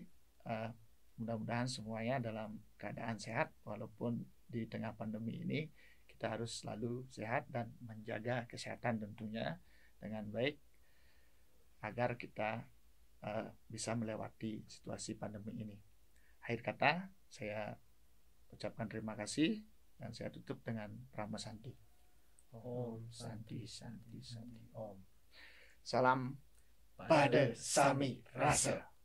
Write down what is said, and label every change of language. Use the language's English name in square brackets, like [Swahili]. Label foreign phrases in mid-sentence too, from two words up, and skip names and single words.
[Indonesian] Mudah-mudahan semuanya dalam keadaan sehat, walaupun di tengah pandemi ini kita harus selalu sehat dan menjaga kesehatan tentunya dengan baik agar kita bisa melewati situasi pandemi ini. Akhir kata, saya ucapkan terima kasih dan saya tutup dengan Prama Santi. [Sanskrit] Om Santi Santi Santi Om. [Indonesian] Salam pada Sami Rasa.